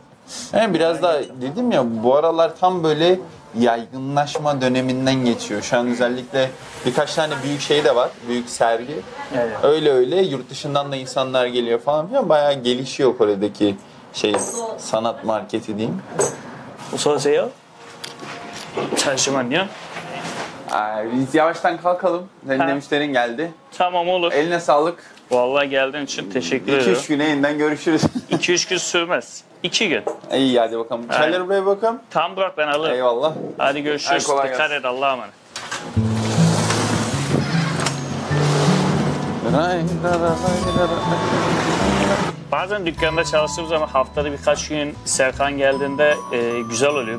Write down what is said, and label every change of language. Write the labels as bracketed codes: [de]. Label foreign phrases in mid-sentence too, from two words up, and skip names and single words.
[tr] Yani biraz daha dedim ya bu aralar tam böyle yaygınlaşma döneminden geçiyor. Şu an özellikle birkaç tane büyük şey de var. Büyük sergi. Evet. Öyle yurt dışından da insanlar geliyor falan filan. Bayağı gelişiyor Kore'deki sanat marketi diyeyim. [ko] 어서 오세요. 잠시만요. [tr] Biz yavaştan kalkalım. Senin de müşterin geldi. Tamam olur. Eline sağlık. Vallahi geldiğin için teşekkür ederim. 2-3 güne yeniden görüşürüz. 2-3 gün sürmez. 2 gün. İyi hadi bakalım. Çayları buraya bakalım. Tam bırak ben alırım. Eyvallah. Hadi görüşürüz. Kolay Dikkat gelsin. et Allah'a emanet. Bazen dükkanda çalıştığımız zaman haftada birkaç gün Serkan geldiğinde güzel oluyor.